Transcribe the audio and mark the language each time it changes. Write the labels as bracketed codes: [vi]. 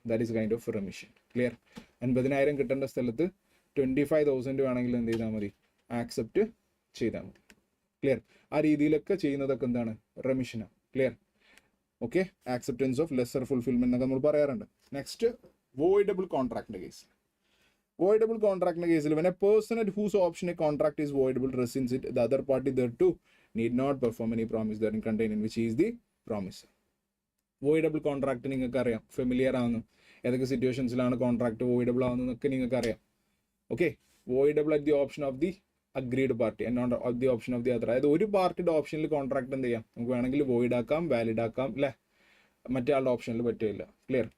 [en] That is kind of remission. [ml] Clear? 50,000 കിട്ടേണ്ട സ്ഥലത്ത് 25,000 വേണമെങ്കിൽ എന്ത് ചെയ്താൽ മതി, ആക്സെപ്റ്റ് ചെയ്താൽ മതി. ക്ലിയർ? ആ രീതിയിലൊക്കെ ചെയ്യുന്നതൊക്കെ എന്താണ്, റെമിഷനാണ്. Clear? Okay, acceptance of lesser fulfilment എന്നൊക്കെ നമ്മൾ പറയാറുണ്ട്. Next, voidable കോൺട്രാക്ടിന്റെ case. വോയിഡബിൾ കോൺട്രാക്ടിന്റെ കേസിൽ [en] when a person at whose option a contract is voidable rescinds it, the other party thereto need not perform any promise therein contained in which he is the promise. [ml] Voidable contract നിങ്ങൾക്ക് അറിയാം, familiar ആവുന്നു, ഏതൊക്കെ സിറ്റുവേഷൻസിലാണ് contract voidable ആവുന്നതെന്നൊക്കെ നിങ്ങൾക്ക് അറിയാം. [en] Okay, voidable at the option of the agreed party and not at the option of the other. [ml] അതായത് ഒരു പാർട്ടിയുടെ ഓപ്ഷനിൽ കോൺട്രാക്ട് എന്ത് ചെയ്യാം, നമുക്ക് വേണമെങ്കിൽ വോയിഡ് ആക്കാം, വാലിഡ് ആക്കാം അല്ലേ, മറ്റേ ആളുടെ ഓപ്ഷനിൽ പറ്റില്ല. ക്ലിയർ?